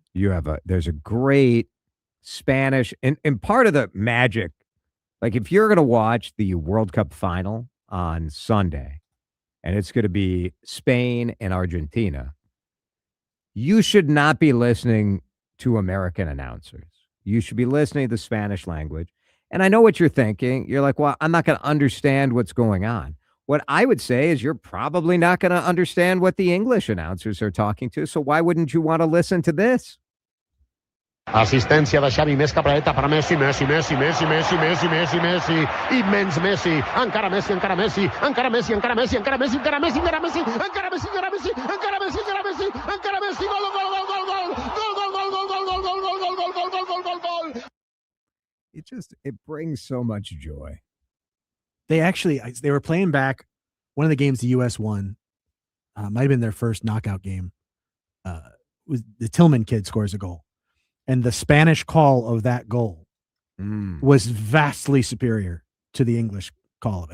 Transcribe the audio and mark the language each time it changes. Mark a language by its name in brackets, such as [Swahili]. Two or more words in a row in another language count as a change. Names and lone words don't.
[English] There's a great Spanish and part of the magic, like if you're going to watch the World Cup final on Sunday and it's going to be Spain and Argentina, you should not be listening to American announcers. You should be listening to the Spanish language. And I know what you're thinking. You're like, well, I'm not going to understand what's going on. What I would say is you're probably not going to understand what the English announcers are talking to. So why wouldn't you want to listen to this? [Catalan] Assistència de Xavi, més capreta per Messi, Messi, Messi, Messi, Messi, Messi, Messi, Messi, immens Messi, encara Messi, encara Messi, encara Messi, encara Messi, encara Messi, encara Messi, encara Messi, encara Messi, encara Messi, encara Messi, encara Messi, encara Messi, gol, gol, gol, gol, gol, gol, gol, gol, gol, gol, gol, gol, gol, gol, gol, gol, gol, gol, gol. [English] It brings so much joy. They were playing back one of the games the U.S. won. Might have been their first knockout game. Was the Tillman kid scores a goal. And the Spanish call of that goal was vastly superior to the English call of it.